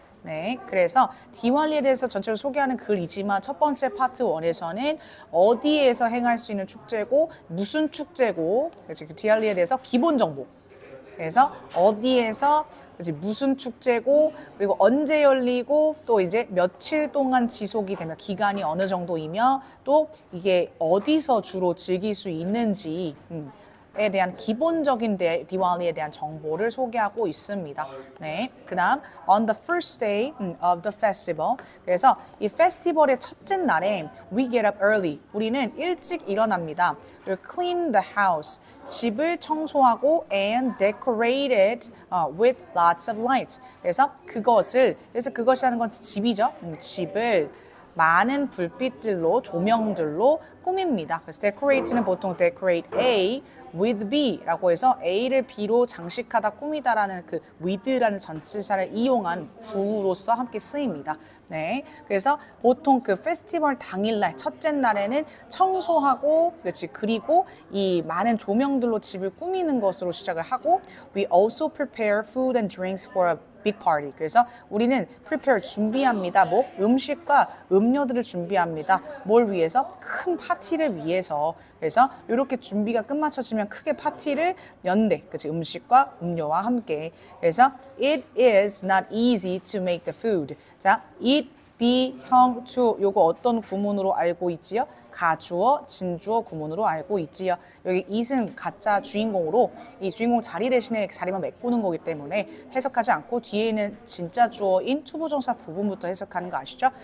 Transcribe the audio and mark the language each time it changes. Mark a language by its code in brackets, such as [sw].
[ko] 네, 그래서 디왈리에 대해서 전체로 소개하는 글이지만 첫 번째 파트 1에서는 어디에서 행할 수 있는 축제고 무슨 축제고 그래서 그 디왈리에 대해서 기본 정보 그래서 어디에서 무슨 축제고 그리고 언제 열리고 또 이제 며칠 동안 지속이 되며 기간이 어느 정도이며 또 이게 어디서 주로 즐길 수 있는지 에 대한 기본적인 디왈리에 대한 정보를 소개하고 있습니다. 네, 그다음 [en] on the first day of the festival. [ko] 그래서 이 페스티벌의 첫째 날에 [en] we get up early. [ko] 우리는 일찍 일어납니다. [en] We'll clean the house. [ko] 집을 청소하고 [en] and decorate it with lots of lights. [ko] 그래서 그것이라는 것은 집이죠. 집을 많은 불빛들로 조명들로 꾸밉니다. 그래서 decorate는 보통 decorate A with B라고 해서 A를 B로 장식하다 꾸미다라는 그 with라는 전치사를 이용한 구로서 함께 쓰입니다. 네, 그래서 보통 그 페스티벌 당일날 첫째 날에는 청소하고 그리고 이 많은 조명들로 집을 꾸미는 것으로 시작을 하고 [en] we also prepare food and drinks for a big party. [ko] 그래서 우리는 prepare 준비합니다. 뭐 음식과 음료들을 준비합니다. 뭘 위해서? 큰 파티를 위해서. 그래서 이렇게 준비가 끝마쳐지면 크게 파티를 연대. 그치? 음식과 음료와 함께. 그래서 [en] it is not easy to make the food. [ko] 자, it be, 형, to 요거 어떤 구문으로 알고 있지요? 가주어, 진주어 구문으로 알고 있지요. 여기 it은 가짜 주인공으로 이 주인공 자리 대신에 자리만 메꾸는 거기 때문에 해석하지 않고 뒤에 있는 진짜 주어인 투부정사 부분부터 해석하는 거 아시죠?